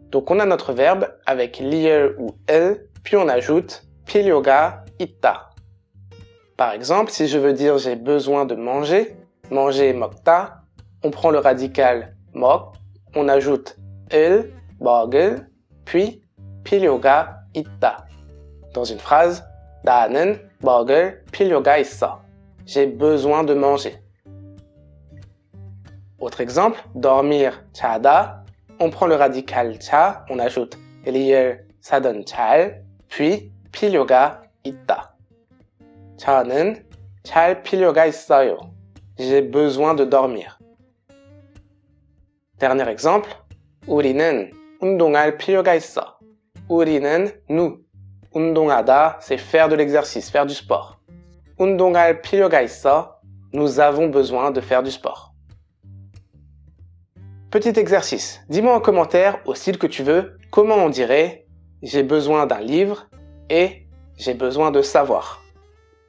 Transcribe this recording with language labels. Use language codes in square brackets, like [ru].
[fr] Donc on a notre verbe avec lier ou el, puis on ajoute 필요가 있다. Par exemple, si je veux dire j'ai besoin de manger, manger 먹다, on prend le radical 먹, on ajoute el, 먹을, puis 필요가 있다. [ko] Dans une phrase, 나는 먹을 필요가 있어. [fr] J'ai besoin de manger. Autre exemple, dormir, 자다, on prend le radical 자, on ajoute lier ça donne 잘, puis 필요가 있다. [ko] 저는 잘 필요가 있어요. [fr] J'ai besoin de dormir. Dernier exemple, [ko] 우리는 운동할 필요가 있어. [fr] 우리는 nous. 운동하다, c'est faire de l'exercice, faire du sport. [ko] 운동할 필요가 있어, [fr] nous avons besoin de faire du sport. Petit exercice, dis-moi en commentaire, au style que tu veux, comment on dirait « j'ai besoin d'un livre » et « j'ai besoin de savoir ».